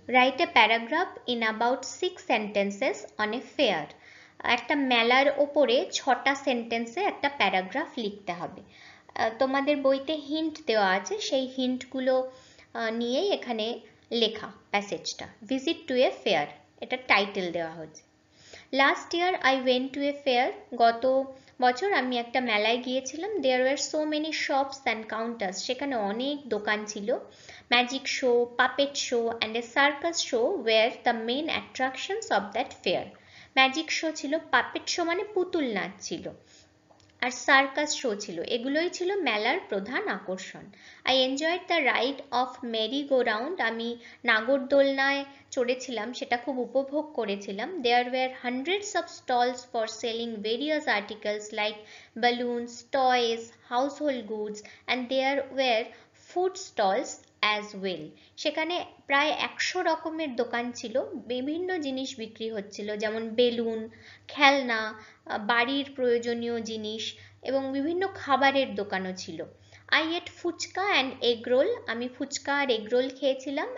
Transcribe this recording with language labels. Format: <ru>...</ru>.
<en>Write a paragraph in about 6 sentences on a fair.</en> <bn>একটা মেলার ওপরে 6টা সেন্টেন্সে একটা প্যারাগ্রাফ লিখতে হবে। তোমাদের বইতে হিন্ট দেওয়া আছে, সেই হিন্টগুলো নিয়েই এখানে লেখা প্যাসেজটা।</bn> <en>visit to a fair,</en> <bn>এটা টাইটেল দেওয়া হচ্ছে।</bn> <en>last year I went to a fair,</en> <bn>গত বছর আমি একটা মেলায় গিয়েছিলাম।</bn> <en>there were so many shops and counters,</en> <bn>সেখানে অনেক দোকান ছিল।</bn> <en>Magic show, puppet show and a circus show were the main attractions of that fair.</en> <bn>Magic show ছিল, পাপেট শো মানে পুতুল নাচ ছিল, আর সার্কাস শো ছিল। এগুলোই ছিল মেলার প্রধান আকর্ষণ।</bn> <en>I enjoyed the ride of merry go round,</en> <bn>আমি নাগরদোলনায় চড়েছিলাম, সেটা খুব উপভোগ করেছিলাম।</bn> <en>There were hundreds of stalls for selling various articles like balloons, toys, household goods, and there were food stalls as well.</en> <bn>সেখানে প্রায় 100 রকমের দোকান ছিল, বিভিন্ন জিনিস বিক্রি হচ্ছিল, যেমন বেলুন, খেলনা, বাড়ির প্রয়োজনীয় জিনিস এবং বিভিন্ন খাবারের দোকানও ছিল।</bn> <en>I ate fuchka and egg roll,</en> <bn>আমি ফুচকা আর এগ রোল খেয়েছিলাম।</bn>